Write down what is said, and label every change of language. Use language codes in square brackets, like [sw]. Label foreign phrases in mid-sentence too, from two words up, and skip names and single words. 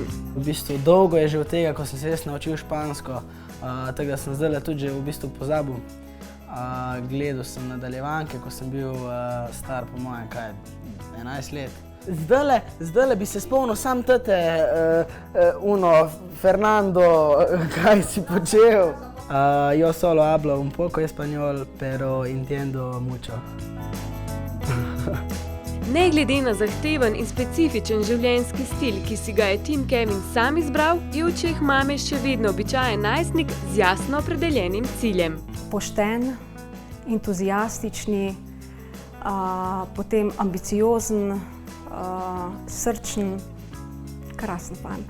[sl] V bistvu dolgo je že od tega, ko sem se jaz naučil špansko, tako da sem zdajle tudi že v bistvu pozabil. Gledal sem nadaljevanke, ko sem bil star po mojem, 11 let. Zdajle bi se spomnil sam tete, Fernando, kaj si počel. [es] Yo solo hablo un poco español, pero entiendo mucho. [sl] Ne glede na zahteven in specifičen življenjski stil, ki si ga je Tim Kevin sam izbral, je v očeh mame še vedno običajen najstnik z jasno opredeljenim ciljem. Pošten, entuzijastični, potem ambiciozen, srčen, krasen fant.